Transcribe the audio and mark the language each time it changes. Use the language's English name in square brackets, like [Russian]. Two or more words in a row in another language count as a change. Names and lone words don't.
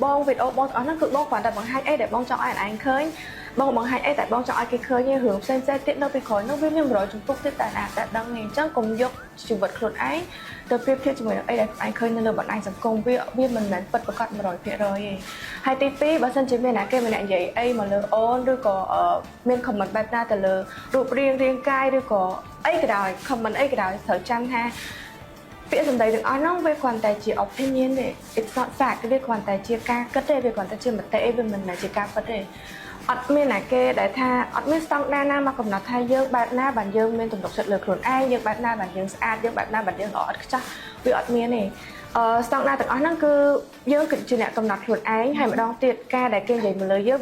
[Khmer] បងវីដេអូបងទាំងអស់ហ្នឹងគឺបងគ្រាន់តែបង្ហាញអីដែលបងចង់ឲ្យឯងឃើញបងបង្ហាញអីតែបងចង់ឲ្យគេឃើញរឿងផ្សេងៗទៀតនៅពីក្រោយនោះវាមាន100ជំពូកទៀតតែអាចតែដឹងទេអញ្ចឹងកុំយកជីវិតខ្លួនឯងទៅប្រៀបធៀបជាមួយនឹងអីដែលឯងឃើញនៅលើបណ្ដាញសង្គមវាមិនមែនពិតប្រាកដ 100% ទេហើយទី2បើសិនជាមានអ្នកគេម្នាក់និយាយអីមកលើអូនឬក៏មាន comment បែបណាទៅលើរូបរាងកាយឬក៏អីក៏ដោយ comment អីក៏ដោយត្រូវចាំថា ពាក្យសម្ដីទាំងអស់ហ្នឹងវាគ្រាន់តែជា opinion ទេ [English] it's not fact [Khmer] វាគ្រាន់តែជាការគិតទេវាគ្រាន់តែជាមតិវាមិនមែនជាការពិតទេអត់មានណាគេដែលថាអត់មានស្តង់ដារណាមកកំណត់ថាយើងបែបណាបានយើងមានទំនុកចិត្ត លើខ្លួនឯងយើងបែបណាបានយើងស្អាតយើងបែបណាបានយើងល្អឥតខ្ចោះវាអត់មានទេស្តង់ដារទាំងអស់ហ្នឹងគឺយើងគឺជាអ្នកកំណត់ខ្លួនឯងហើយម្ដងទៀតការដែលគេនិយាយមកលើយើង